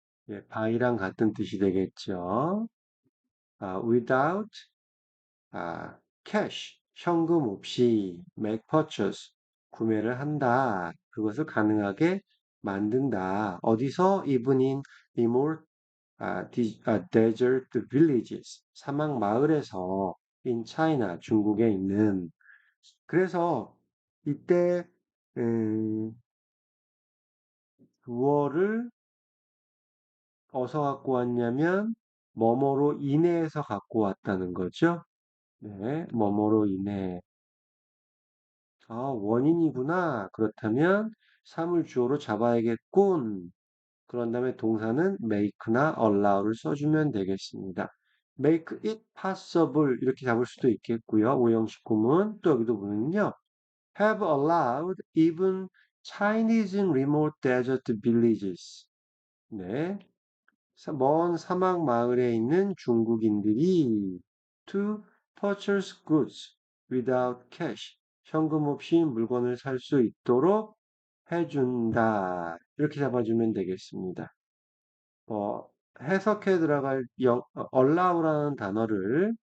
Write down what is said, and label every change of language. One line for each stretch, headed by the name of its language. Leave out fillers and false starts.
Korean: 예, buy랑 같은 뜻이 되겠죠.
English: without cash
Korean: 현금 없이
English: make purchase
Korean: 구매를 한다. 그것을 가능하게 만든다. 어디서?
English: even in remote desert villages,
Korean: 사막 마을에서
English: in China,
Korean: 중국에 있는. 그래서 이때 주어를 어디서 갖고 왔냐면 뭐뭐로 인해서 갖고 왔다는 거죠. 네, 뭐뭐로 인해. 원인이구나. 그렇다면 사물 주어로 잡아야겠군. 그런 다음에 동사는 make나 allow를 써주면 되겠습니다.
English: make it possible
Korean: 이렇게 잡을 수도 있겠고요. 오형식 구문 또 여기도 보면요.
English: have allowed even Chinese in remote desert villages.
Korean: 네. 먼 사막 마을에 있는 중국인들이
English: to purchase goods without cash.
Korean: 현금 없이 물건을 살 수 있도록 해준다. 이렇게 잡아주면 되겠습니다. 해석해 들어갈 allow라는 단어를